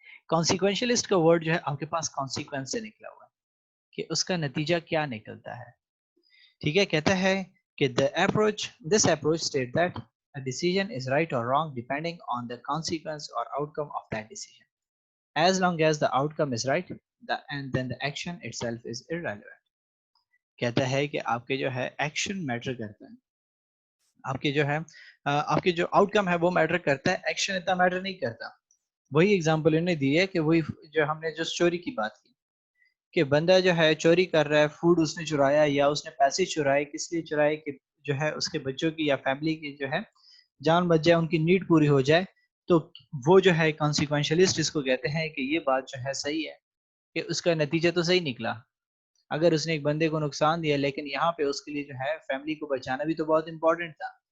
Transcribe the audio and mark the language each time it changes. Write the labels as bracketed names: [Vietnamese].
[Urdu] کانسیکوینشلسٹ کا ورڈ جو ہے آپ کے پاس کانسیکوینس سے نکلا ہوا ہے کہ اس کا نتیجہ کیا نکلتا ہے۔ ٹھیک ہے، کہتا ہے کہ [English] this approach state that a decision is right or wrong depending on the consequence or outcome of that decision. As long as the outcome is right, and then the action itself is irrelevant. [Urdu] کہتا ہے کہ آپ کے جو ہے action metre کرتا ہے، آپ کے جو ہے آپ کے جو آؤٹ کم ہے وہ میٹر کرتا ہے، ایکشن اتنا میٹر نہیں کرتا۔ وہی اگزامپل انہوں نے دی ہے کہ وہی جو ہم نے جو چوری کی بات کی کہ بندہ جو ہے چوری کر رہا ہے، فوڈ اس نے چرایا یا اس نے پیسے چرائے، کس لیے چرائے کہ جو ہے اس کے بچوں کی یا فیملی کی جو ہے جان بچ جائے، ان کی نیڈ پوری ہو جائے، تو وہ جو ہے کانسیکوینشلسٹ اس کو کہتے ہیں کہ یہ بات جو ہے صحیح ہے، کہ اس کا نتیجہ تو صحیح نکلا، اگر اس نے ایک بندے کو نقصان دیا لیکن یہاں پہ اس کے لیے جو ہے فیملی کو بچانا بھی تو بہت امپورٹنٹ تھا۔